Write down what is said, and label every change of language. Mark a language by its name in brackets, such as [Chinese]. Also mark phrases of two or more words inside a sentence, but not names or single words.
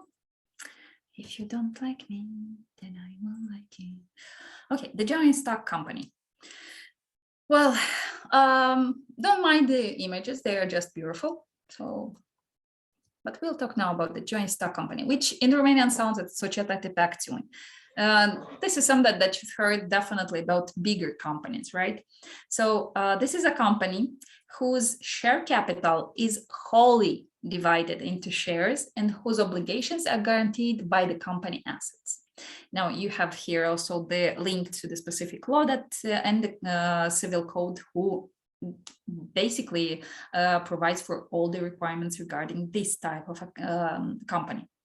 [English] If you don't like me, then I will like you. Okay, the joint stock company. Well, don't mind the images, they are just beautiful. So, but we'll talk now about the joint stock company, which in Romanian sounds as [Romanian] societate pe acțiuni. [English] This is something that you've heard definitely about bigger companies, right? So this is a company whose share capital is wholly divided into shares and whose obligations are guaranteed by the company assets. Now you have here also the link to the specific law that and the civil code who basically provides for all the requirements regarding this type of company.